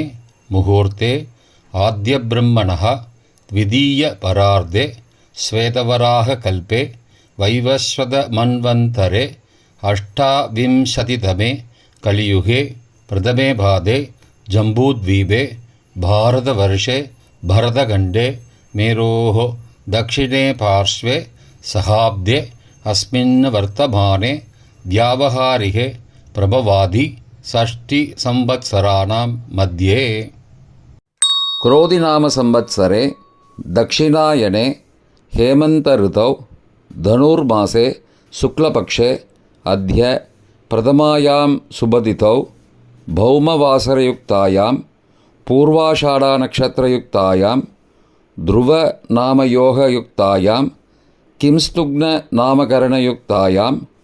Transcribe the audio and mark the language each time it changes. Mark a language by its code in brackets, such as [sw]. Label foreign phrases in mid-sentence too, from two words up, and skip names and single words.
[sa] मुहूर्ते आद्यब्रह्मणः द्वितीय परार्धे श्वेतवराह कल्पे वैवस्वत मन्वन्तरे अष्टाविंशतितमे कलियुगे प्रथमे पादे जम्बूद्वीपे भारतवर्षे भरतखण्डे मेरोः दक्षिणे पार्श्वे सहाब्दे अस्मिन् वर्तमाने व्यावहारिके प्रभवादि षष्टिसंवत्सराणां मध्ये. क्रोधिनाम संवत्सरे दक्षिणायने हेमन्तऋतौ धनुर्मासे शुक्लपक्षे अद्य प्रथमायां सुबदितौ भौमवासरयुक्तायां पूर्वाषाढानक्षत्रयुक्तायां ध्रुवनामयोगयुक्तायां किंस्तुग्ननामकरणयुक्तायाम्